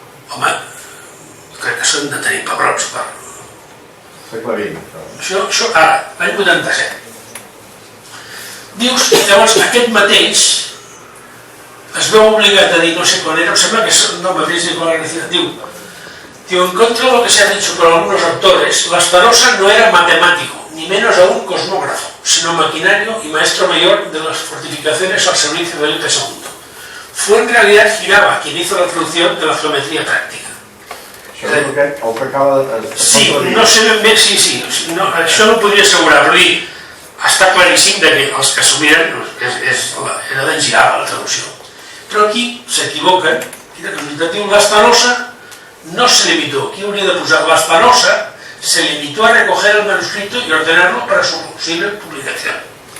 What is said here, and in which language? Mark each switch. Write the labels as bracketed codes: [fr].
[ca] Home, crec que són de tenir pebrots per... Segle XX. Això ara, l'any 87. Dius, llavors, aquest mateix es veu obligat a dir, no sé quan era, em sembla que és el mateix Nicolás García, diu, [es] Digo, en contra de lo que se ha dicho por algunos autores, Spinoza no era matemático, ni menos aún cosmógrafo, sino maquinario y maestro mayor de las fortificaciones al servicio de Felipe II. Fue en realidad Girava quien hizo la traducción de la geometría práctica. [ca] Això és el que acaba de... Sí, no sé ben bé, sí, no, això no ho podria assegurar, però dir, està claríssim que els que assumiren era d'en Girava la traducció. Però aquí s'equivoquen, aquí diu [es] Spinoza no se limitó, [ca] aquí hauria de posar [es] Spinoza se limitó a recoger el manuscrito y ordenarlo para su posible publicación.